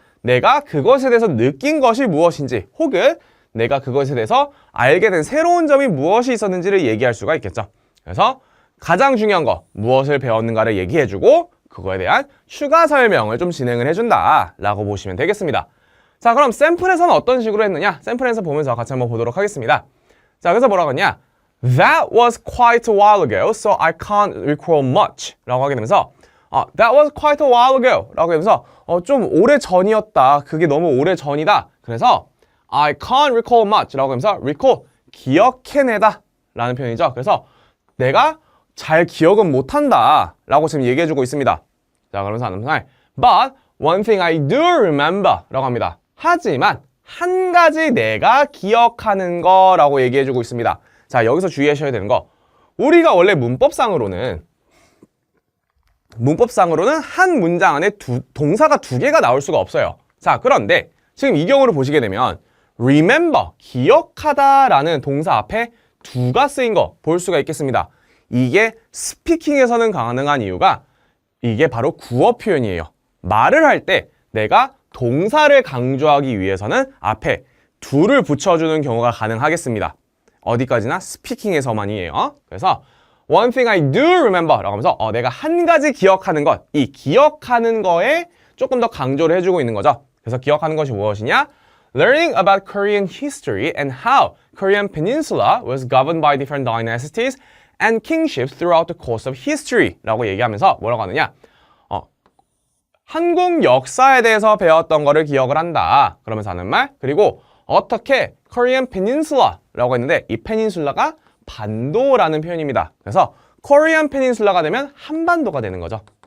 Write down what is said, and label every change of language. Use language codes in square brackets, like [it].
[ko] 내가 그것에 대해서 느낀 것이 무엇인지 혹은 내가 그것에 대해서 알게 된 새로운 점이 무엇이 있었는지를 얘기할 수가 있겠죠. 그래서 가장 중요한 거 무엇을 배웠는가를 얘기해주고 그거에 대한 추가 설명을 좀 진행을 해준다 라고 보시면 되겠습니다. 자, 그럼 샘플에서는 어떤 식으로 했느냐? 샘플에서 보면서 같이 한번 보도록 하겠습니다. 자, 그래서 뭐라고 했냐? [en] That was quite a while ago, so I can't recall much [ko] 라고 하게 되면서 [en] That was quite a while ago [ko] 라고 하면서 좀 오래 전이었다. 그게 너무 오래 전이다. 그래서 [en] I can't recall much [ko] 라고 하면서 recall, 기억해내다 라는 표현이죠. 그래서 내가 잘 기억은 못한다 라고 지금 얘기해주고 있습니다. 자, 그러면서 [en] But one thing I do remember [ko] 라고 합니다. 하지만 한 가지 내가 기억하는 거라고 얘기해주고 있습니다. 자, 여기서 주의하셔야 되는 거 우리가 원래 문법상으로는 한 문장 안에 동사가 두 개가 나올 수가 없어요. 자, 그런데 지금 이 경우를 보시게 되면 remember, 기억하다라는 동사 앞에 두가 쓰인 거 볼 수가 있겠습니다. 이게 스피킹에서는 가능한 이유가 이게 바로 구어 표현이에요. 말을 할 때 내가 동사를 강조하기 위해서는 앞에 두를 붙여주는 경우가 가능하겠습니다. 어디까지나 스피킹에서만이에요. 그래서 [en] One thing I do remember [ko] 라고 하면서 내가 한 가지 기억하는 것, 이 기억하는 거에 조금 더 강조를 해주고 있는 거죠. 그래서 기억하는 것이 무엇이냐? [en] Learning about Korean history and how Korean peninsula was governed by different dynasties and kingships throughout the course of history [ko] 라고 얘기하면서 뭐라고 하느냐? 한국 역사에 대해서 배웠던 거를 기억을 한다. 그러면서 하는 말. 그리고 어떻게 Korean Peninsula라고 했는데 이 페닌슐라가 반도라는 표현입니다. 그래서 Korean Peninsula가 되면 한반도가 되는 거죠.